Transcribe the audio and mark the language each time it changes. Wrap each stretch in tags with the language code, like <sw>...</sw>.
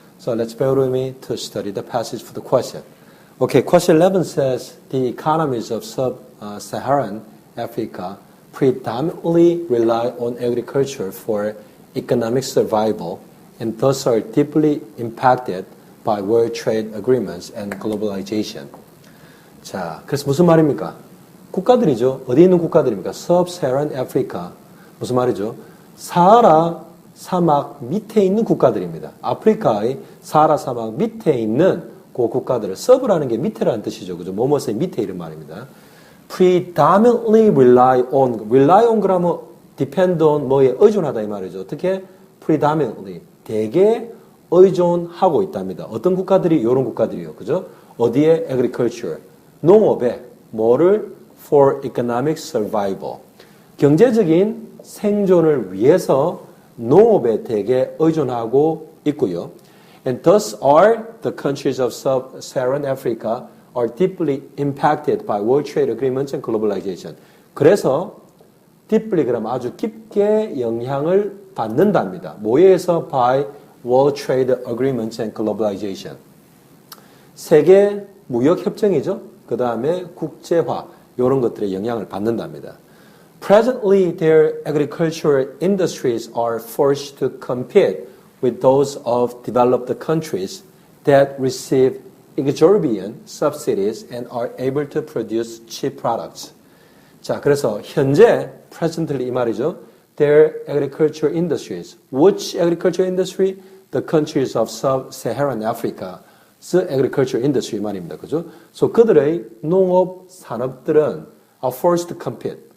<en>So let's bear with me to study the passage for the question. Okay, question 11 says the economies of sub-Saharan Africa predominantly rely on agriculture for economic survival and thus are deeply impacted by world trade agreements and globalization.</en> <ko>자, 그래서 무슨 말입니까? 국가들이죠. 어디 있는 국가들입니까? Sub-Saharan Africa. 무슨 말이죠? 사하라 사막 밑에 있는 국가들입니다. 아프리카의 사하라 사막 밑에 있는 그 국가들을 sub라는 게 밑에라는 뜻이죠. 그죠? 뭐뭐의 밑에 이런 말입니다.</ko> <en>Predominantly rely on</en> <ko>그러면</ko> <en>depend on</en> <ko>뭐에 의존하다 이 말이죠. 어떻게? Predominantly 대개 의존하고 있답니다. 어떤 국가들이? 이런 국가들이요. 그죠? 어디에? Agriculture. 농업에 뭐를?</ko> <en>For economic survival.</en> <ko>경제적인 생존을 위해서 농업에 대개 의존하고 있고요.</ko> <en>And thus are the countries of sub-Saharan Africa are deeply impacted by world trade agreements and globalization.</en> <ko>그래서 deeply 그러면 아주 깊게 영향을 받는답니다. 뭐에 의해서?</ko> <en>By world trade agreements and globalization.</en> <ko>세계 무역 협정이죠. 그 다음에 국제화 이런 것들의 영향을 받는답니다.</ko> <en>Presently, their agricultural industries are forced to compete with those of developed countries that receive exorbitant subsidies and are able to produce cheap products.</en> <ko>자, 그래서 현재 presently 이 말이죠.</ko> <en>Their agricultural industries. Which agricultural industry? The countries of sub-Saharan Africa.</en> <ko>agriculture industry 말입니다. 그죠?</ko> <en>So</en> <ko>그들의 농업 산업들은</ko> <en>are forced to compete.</en>